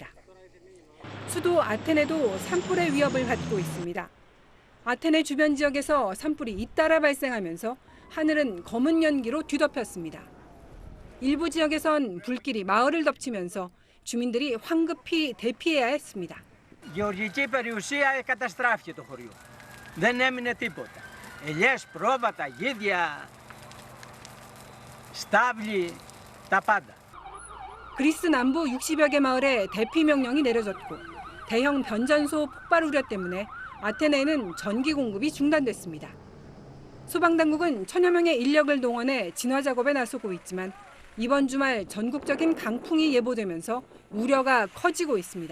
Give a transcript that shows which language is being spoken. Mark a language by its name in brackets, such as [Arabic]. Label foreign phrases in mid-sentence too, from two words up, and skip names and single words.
[Korean] 수도 아테네도 산불의 위협을 받고 있습니다. 아테네 주변 지역에서 산불이 잇따라 발생하면서 하늘은 검은 연기로 뒤덮였습니다. 일부 지역에선 불길이 마을을 덮치면서 주민들이 황급히 대피해야 했습니다. [Greek] Γεωργική περιουσία καταστράφηκε το χωριό. Δεν έμεινε τίποτα. Ελιές, πρόβατα, γίδια, στάβλοι, τα πάντα. [Korean] 그리스 남부 60여 개 마을에 대피 명령이 내려졌고 대형 변전소 폭발 우려 때문에 아테네에는 전기 공급이 중단됐습니다. 소방당국은 1000여 명의 인력을 동원해 진화 작업에 나서고 있지만 이번 주말 전국적인 강풍이 예보되면서 우려가 커지고 있습니다.